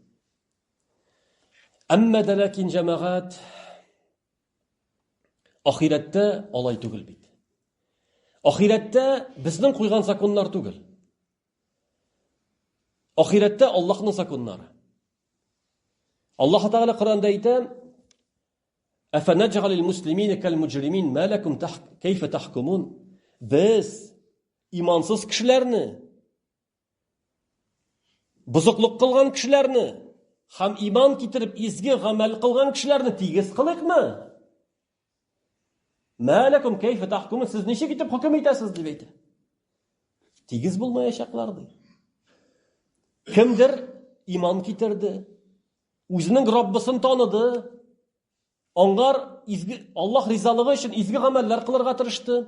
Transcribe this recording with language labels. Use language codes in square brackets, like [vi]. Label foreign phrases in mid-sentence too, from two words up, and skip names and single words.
[tt] Әмма дә ләкин җәмәгать ахирәттә алай түгел бит. Ахирәттә безнең куйган законнар түгел. Ахирәттә Аллаһның законнары. Аллаһ Тәгалә Коръәндә әйтә: [ar] "أفنجعل المسلمين كالمجرمين ما لكم كيف تحكمون?" [tt] Без имансыз кешеләрне, бузыклык кылган кешеләрне һәм иман китереп изге гамәл кылган кешеләрне тигез кылыкмы? [ar] ما لكم كيف تحكمون? [tt] Сез ничек итеп хөкем итәсез дип әйтә. Тигез булмаячаклар ди. Кемдер иман китерде, үзенең Раббысын таныды, аңар Аллаһ ризалыгы өчен изге гамәлләр кылырга тырышты.